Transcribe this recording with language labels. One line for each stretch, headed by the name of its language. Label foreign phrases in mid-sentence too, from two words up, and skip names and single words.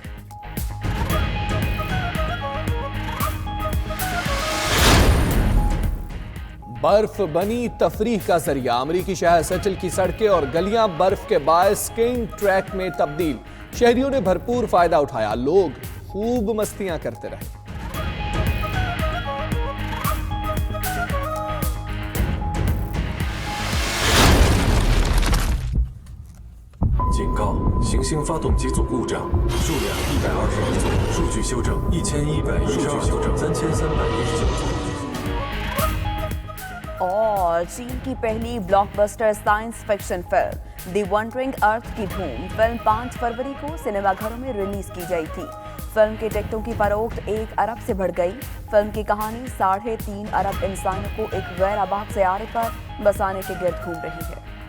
Urdu: برف بنی تفریح کا ذریعہ. امریکی شہر سیٹل کی سڑکیں اور گلیاں برف کے باعث سکیئنگ ٹریک میں تبدیل. شہریوں نے بھرپور فائدہ اٹھایا۔ لوگ خوب مستیاں کرتے رہے.
Chinese: 行星发动机组故障，数量121组，数据修正1112组，3319组。
Urdu: اور چین کی پہلی بلاک بسٹر
English: science fiction
Urdu: فلم دی ونڈرنگ ارتھ کی دھوم. فلم 5 فروری کو سینما گھروں میں ریلیز کی گئی تھی. فلم کے ٹکٹوں کی فروخت 1 ارب سے بڑھ گئی۔ فلم کی کہانی 3.5 ارب انسانوں کو ایک غیر آباد سیارے پر بسانے کے گرد گھوم رہی ہے.